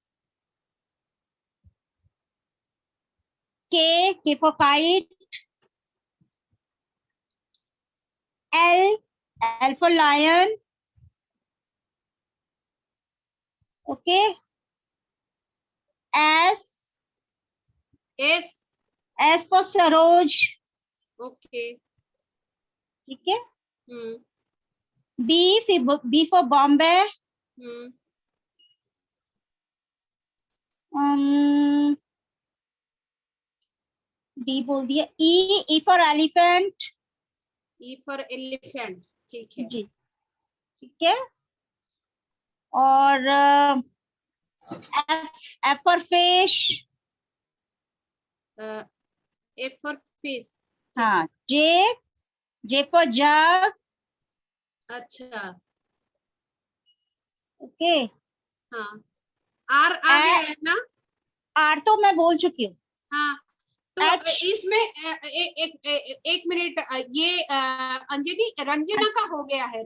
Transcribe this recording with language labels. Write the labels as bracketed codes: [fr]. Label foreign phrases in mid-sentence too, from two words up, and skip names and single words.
[en] K for kite. L for lion. Okay. S for Saroj. Okay. [hi] ठीक है. [en] B for Bombay. [hi] B बोल दिया. [en] E for elephant. E for elephant. [hi] ठीक है जी, ठीक है. और [en] F for fish. F for fish. हाँ. J for jug. [hi] अच्छा. ओके. हाँ. R आ गया है ना? R तो मैं बोल चुकी हूँ. हाँ. तो इसमें एक मिनट, ये अंजलि रंजना का हो गया है.